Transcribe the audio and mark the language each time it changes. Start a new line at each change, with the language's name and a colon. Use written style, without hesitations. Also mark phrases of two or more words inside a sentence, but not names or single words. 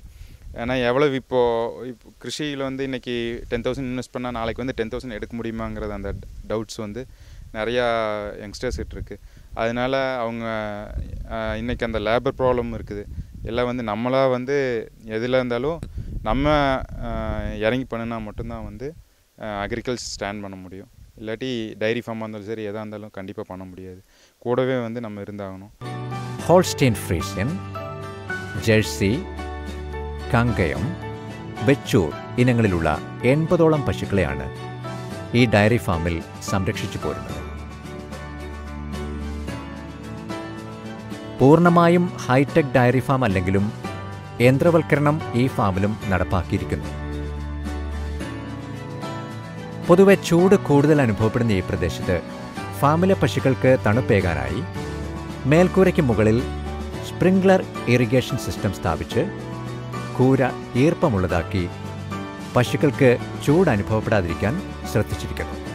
Tamil: ஏன்னா எவ்வளோ இப்போது கிருஷியில் வந்து இன்றைக்கி 10,000 இன்வெஸ்ட் பண்ணால் நாளைக்கு வந்து 10,000 எடுக்க முடியுமாங்கிறது அந்த டவுட்ஸ் வந்து நிறையா யங்ஸ்டர்ஸ் இருக்குது அதனால் அவங்க இன்றைக்கி அந்த
English: labour problem
Tamil: இருக்குது எல்லாம் வந்து நம்மளாக வந்து எதில் இருந்தாலும் நம்ம இறங்கி பண்ணினா மட்டும்தான் வந்து
English: agriculture stand
Tamil: பண்ண முடியும் இல்லாட்டி டைரி ஃபார்மாக இருந்தாலும் சரி எதாக இருந்தாலும் கண்டிப்பாக பண்ண முடியாது கூடவே வந்து நம்ம இருந்தாகணும்
Malayalam: ഹോൾസ്റ്റൈൻ ഫ്രീഷ്യൻ ജേഴ്സി കങ്കയം വെച്ചൂർ ഇനങ്ങളിലുള്ള 80ഓളം പശുക്കളെയാണ് ഈ ഡയറി ഫാമിൽ സംരക്ഷിച്ചു പോരുന്നത് പൂർണ്ണമായും
English: hi-tech dairy farm
Malayalam: അല്ലെങ്കിലും യന്ത്രവൽക്കരണം ഈ ഫാമിലും നടപ്പാക്കിയിരിക്കുന്നു പൊതുവെ ചൂട് കൂടുതൽ അനുഭവപ്പെടുന്ന ഈ പ്രദേശത്ത് ഫാമിലെ പശുക്കൾക്ക് തണുപ്പേകാനായി മേൽക്കൂരയ്ക്ക് മുകളിൽ
English: sprinkler irrigation system
Malayalam: സ്ഥാപിച്ച് കൂര ഈർപ്പമുള്ളതാക്കി പശുക്കൾക്ക് ചൂട് അനുഭവപ്പെടാതിരിക്കാൻ ശ്രദ്ധിച്ചിരിക്കുന്നു